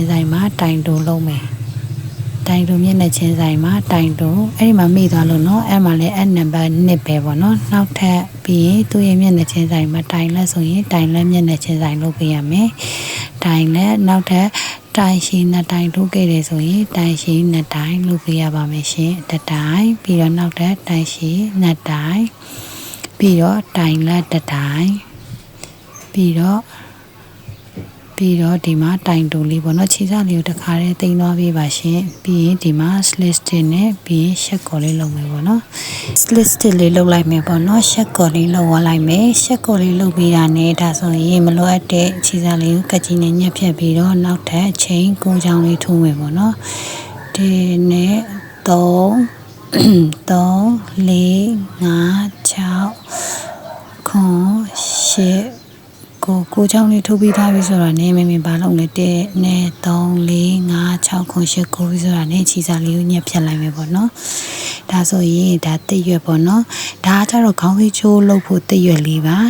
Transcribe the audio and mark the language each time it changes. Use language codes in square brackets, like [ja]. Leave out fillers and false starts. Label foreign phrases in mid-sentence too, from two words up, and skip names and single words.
[my] ဆိုင်မှာတိုင်တူလုံးမယ်တိုင်တူမျက်နှာချင်းဆိုင်မှာတိုင်တူအဲ့ဒီမှာမိသွားလို့နော်အဲ့မှာလည်းအဲ့နံပါတ်1ပဲပေါ့နော်နောက်ထပ်ပြီးရင်သူ့ရဲ့မျက်နှာချင်းဆိုင်မှာတိုင်လက်ဆိုရင်တိုင်လက်မျက်နှာချင်းဆိုင်လုပ်ပေးရမယ်တိုင်လက်နောက်ထပ်တိုင်ရှိနှစ်တိုင်ထိုးခဲ့တယ်ဆိုရင်တိုင်ရှိနှစ်တိုင်လုပ်ပေးရပါမယ်ရှင်တစ်တိုင်ပြီးတော့နောက်ထပ်တိုင်ရှိနှစ်တိုင်ပြီးတော့တိုင်လက်တစ်တိုင်ပြီးတော့ ဒီမှာတိုင်တူလေးပေါ့နော်ခြေစလေးကိုတစ်ခါတည်းတင်သွားပေးပါရှင်ပြီးရင်ဒီမှာ [en] slit stitch [my] နဲ့ပြီးရင်ရှက်ကော်လေးလုပ်မယ်ပေါ့နော် [en] slit stitch [my] လေးလုပ်လိုက်မယ်ပေါ့နော်ရှက်ကော်လေးလုပ်သွားလိုက်မယ်ရှက်ကော်လေးလုပ်ပြီးတာနဲ့ဒါဆိုရင်မလိုအပ်တဲ့ခြေစလေးကိုကတ်ကြီးနဲ့ညှက်ဖြတ်ပြီးတော့နောက်ထပ်အချိန်9ချောင်းလေးထိုးမယ်ပေါ့နော်ဒီနဲ့3 4 5 6 8ကိုချောင်းလေးထိုးပြီးသားပြီဆိုတာနဲ့မင်းဘာလုပ်လဲ1 2 3 4 5 6 8 9ပြီဆိုတာနဲ့ခြေစားလေးကိုညှက်ဖြတ်လိုက်မယ်ပေါ့နော်ဒါဆိုရင်ဒါတစ်ရွက်ပေါ့နော်ဒါကကြတော့ခေါင်းစည်းချိုးလုပ်ဖို့တစ်ရွက်လေးပါ